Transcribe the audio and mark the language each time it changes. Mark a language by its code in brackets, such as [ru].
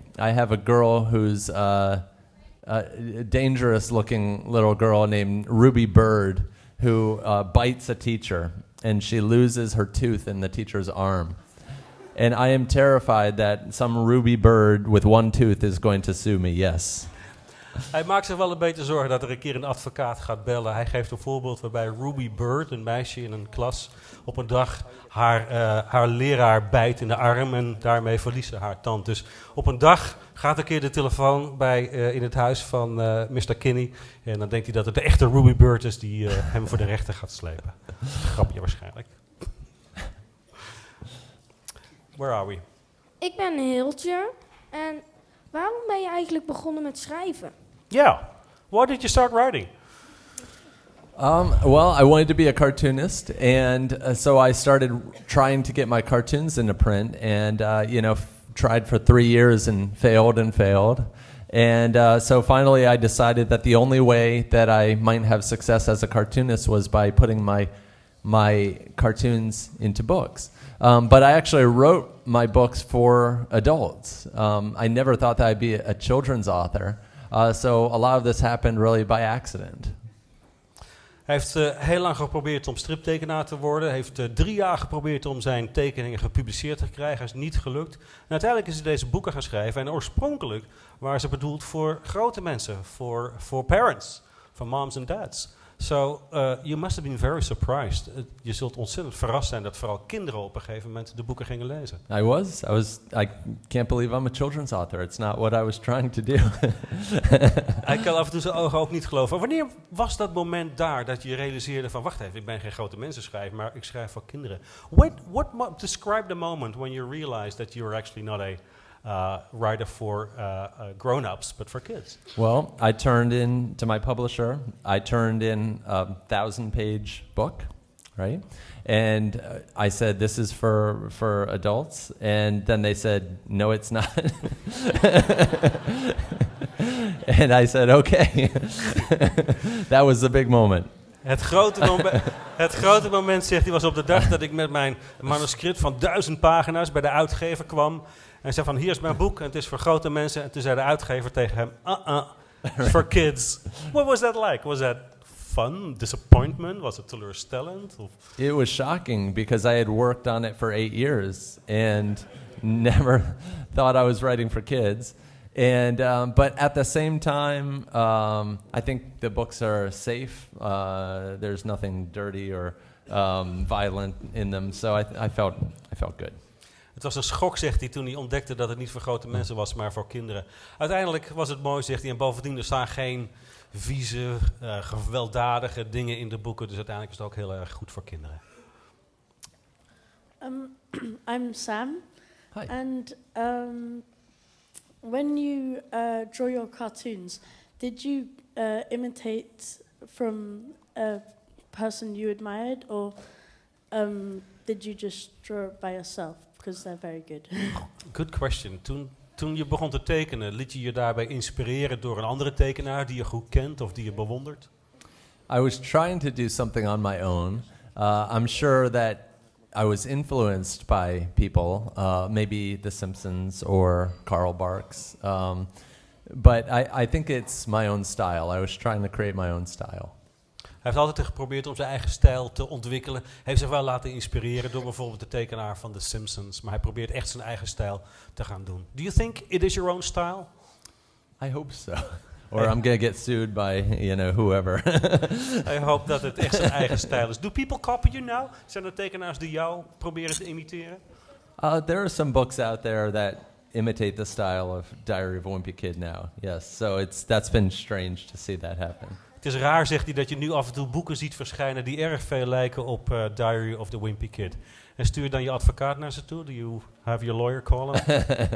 [en] I have a girl who's a dangerous-looking little girl named Ruby Bird, who bites a teacher, and she loses her tooth in the teacher's arm. And I am terrified that some ruby bird with one tooth is going to sue me, yes. [nl] Hij maakt zich wel een beetje zorgen dat er een keer een advocaat gaat bellen. Hij geeft een voorbeeld waarbij Ruby Bird, een meisje in een klas, op een dag haar leraar bijt in de arm en daarmee verliest ze haar tand. Dus op een dag gaat een keer de telefoon in het huis van Mr. Kinney. En dan denkt hij dat het de echte Ruby Bird is die hem voor de rechter gaat slepen. Grapje waarschijnlijk. [en] Where are we? [nl] Ik ben Hiltje. En waarom ben je eigenlijk begonnen met schrijven? [en] Yeah. Why did you start writing? Well, I wanted to be a cartoonist, and so I started trying to get my cartoons into print, and tried for 3 years and failed. And so finally I decided that the only way that I might have success as a cartoonist was by putting my cartoons into books. But I actually wrote my books for adults. I never thought that I'd be a children's author. So a lot of this happened really by accident. [nl] Hij heeft heel lang geprobeerd om striptekenaar te worden. Hij heeft 3 jaar geprobeerd om zijn tekeningen gepubliceerd te krijgen. Dat is niet gelukt. En uiteindelijk is hij deze boeken gaan schrijven. En oorspronkelijk waren ze bedoeld voor grote mensen. Voor parents. Voor moms en dads. [en] So, you must have been very surprised. [nl] Je zult ontzettend verrast zijn dat vooral kinderen op een gegeven moment de boeken gingen lezen. [en] I can't believe I'm a children's author. It's not what I was trying to do. [nl] Hij kan af en toe zijn ogen ook niet geloven. Wanneer was dat moment daar dat je realiseerde van, wacht even, ik ben geen grote mensenschrijver, maar ik schrijf voor kinderen. [en] Describe the moment when you realized that you were actually not a writer for grown-ups, but for kids? Well, I turned in to my publisher. I turned in a 1,000-page book, right? And I said, "This is for adults." And then they said, "No, it's not." And I said, "Okay." That was the big moment. [nl] Het grote moment, zegt hij, was op de dag dat ik met mijn manuscript van 1000 pagina's bij de uitgever kwam. En hij zei van, hier is mijn boek en het is voor grote mensen. En toen zei de uitgever tegen hem, [en] it's for kids. What was that like? Was that fun? Disappointment? Was it teleurstellend? It was shocking because I had worked on it for 8 years and never thought I was writing for kids. And but at the same time, I think the books are safe. There's nothing dirty or violent in them, so I felt good. [nl] Het was een schok, zegt hij, toen hij ontdekte dat het niet voor grote mensen was, maar voor kinderen. Uiteindelijk was het mooi, zegt hij, en bovendien er staan geen vieze, gewelddadige dingen in de boeken, dus uiteindelijk is het ook heel erg goed voor kinderen. [en] I'm Sam. Hi. And when you draw your cartoons, did you imitate from a person you admired, or did you just draw it by yourself? Because they're very good. Good question. [nl] Toen je begon te tekenen, liet je je daarbij inspireren door een andere tekenaar die je goed kent of die je bewondert? [en] I was trying to do something on my own. I'm sure that I was influenced by people, maybe The Simpsons or Carl Barks. But I think it's my own style. I was trying to create my own style. [nl] Hij heeft altijd geprobeerd om zijn eigen stijl te ontwikkelen. Hij heeft zich wel laten inspireren door bijvoorbeeld de tekenaar van The Simpsons. Maar hij probeert echt zijn eigen stijl te gaan doen. [en] Do you think it is your own style? I hope so. Or I'm going to get sued by, whoever. [nl] Hij hoopt dat het echt zijn eigen stijl is. [en] Do people copy you now? [nl] Zijn er tekenaars die jou proberen te imiteren? [en] There are some books out there that imitate the style of Diary of a Wimpy Kid now. Yes, so that's been strange to see that happen. [nl] Het is raar, zegt hij, dat je nu af en toe boeken ziet verschijnen die erg veel lijken op Diary of the Wimpy Kid. En stuur dan je advocaat naar ze toe? [en] Do you have your lawyer call him?